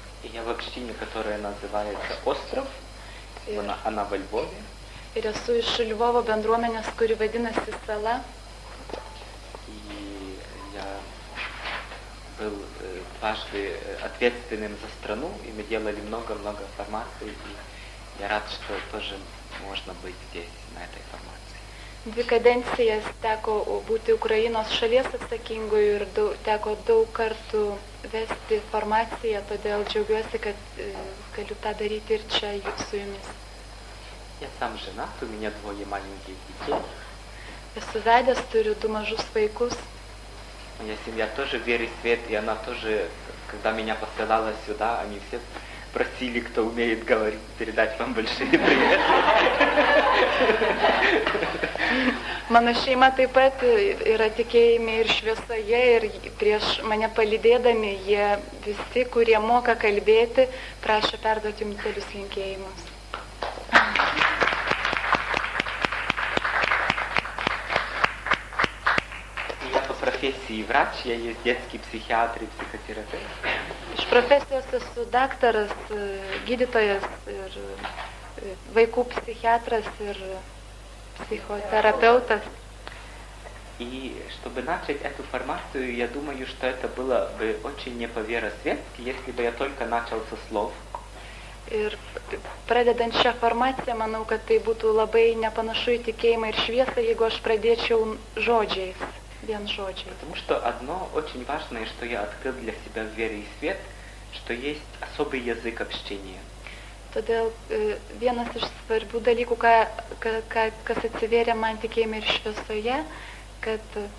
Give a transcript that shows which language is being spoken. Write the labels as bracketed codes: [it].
[ru] И я в общине, которая называется «Остров», она во Львове. [lt] Ir esu iš Lvovo bendruomenės, kuri vadinasi Sala. [ru] И я был дважды ответственным за страну, и мы делали много-много формаций, и я рад, что тоже можно быть здесь, на этой формации. [lt] 2 kadencijas teko būti Ukrainos šalies atsakingoju ir teko daug kartų vesti formaciją, todėl džiaugiuosi, kad galiu tą daryti ir čia su jumis. [ru] Я сам женат, у меня 2 маленьких детей. [lt] Esu vedęs, turiu 2 mažus vaikus. [ru] Моя семья тоже в вере и свет, и она тоже, когда меня посылала сюда, они все просили, кто умеет говорить, передать вам большие приветы. [lt] Mano šeima taip pat yra tikėjime ir šviesoje, ir prieš mane palydėdami jie visi, kurie moka kalbėti, prašo perduoti jums didelius linkėjimus. [ru] Я по профессии врач, я есть детский психиатр и психотерапевт. [lt] Iš profesijos esu daktaras, gydytojas ir vaikų psichiatras ir [ru] психотерапевтов. И чтобы начать эту формацию, я думаю, что это было бы очень не по веросветски, если бы я только начал со слов. [lt] Ir pradedant šią formaciją, manau, kad tai būtų labai nepanašu į tikėjimą ir šviesą, jeigu aš pradėčiau žodžiais, vien žodžiais. [ru] Потому что одно очень важное, что я открыл для себя в вере и свет, что есть особый язык общения. [lt] Todėl vienas iš svarbių dalykų, kas atsivėrė man tikėjime ir šviesoje, kad...